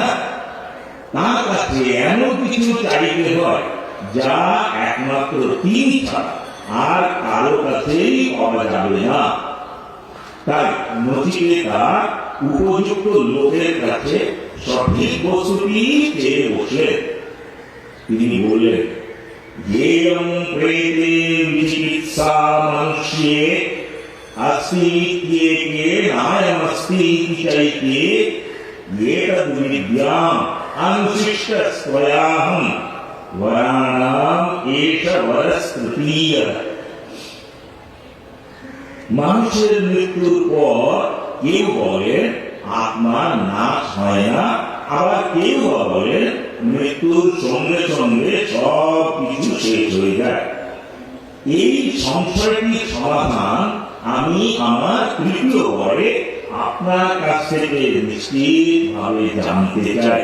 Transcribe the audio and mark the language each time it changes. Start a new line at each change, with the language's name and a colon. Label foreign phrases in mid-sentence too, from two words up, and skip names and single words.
Bangla: তার কাছে এমন কিছু চাইতে হয় যা একমাত্র তিনি ছাড়া আর কারো কাছেই পাওয়া যাবে না। তাই নচিকেতা উপযুক্ত লোকের কাছে সঠিক বস্তুটি চেয়ে বসলেন। তিনি বললেন,
Sanskrit: "येयं प्रेते विचिकित्सा मनुष्ये अस्तीत्येके नायमस्तीति चैत्ये एतद्विद्याम् अनुशिष्टस्त्वयाहं वराणाम् एष वरस्तृतीयः।"
Bangla: মানুষের মৃত্যুর পর কেউ বলেন আত্মার নাশ হয় না, আবার কেউ বলেন মৃত্যুর সঙ্গে সঙ্গে সব কিছু শেষ হয়ে যায়। এই সংশয়টির সমাধান আমি আমার তৃতীয় পরে আপনার কাছ থেকে নিশ্চিতভাবে জানতে চাই।